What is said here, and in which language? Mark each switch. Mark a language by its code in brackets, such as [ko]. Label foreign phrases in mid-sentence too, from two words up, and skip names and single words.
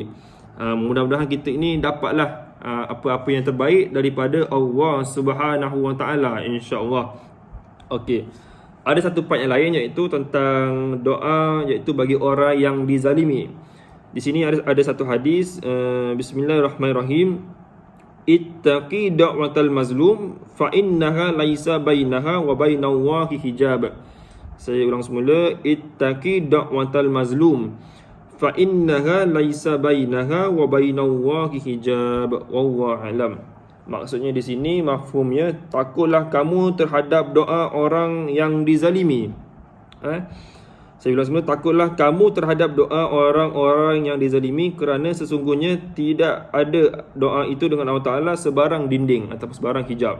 [ms] Mudah-mudahan kita ini dapatlah apa-apa yang terbaik daripada Allah [ar] سبحانه وتعالى, إن شاء الله. [ms] Okey. Ada satu part yang lain, iaitu tentang doa, iaitu bagi orang yang dizalimi. Di sini ada satu hadis, Bismillahirrahmanirrahim. [ar] اتق دعوة المظلوم فإنها ليس بينها وبين الله حجاب. [ms] Saya ulang semula, [ar] اتق دعوة المظلوم فإنها ليس بينها وبين الله حجاب. والله أعلم. [ms] Maksudnya di sini mafhumnya, takutlah kamu terhadap doa orang yang dizalimi. Saya bilang semula, takutlah kamu terhadap doa orang-orang yang dizalimi, kerana sesungguhnya tidak ada doa itu dengan Allah Ta'ala sebarang dinding atau sebarang hijab.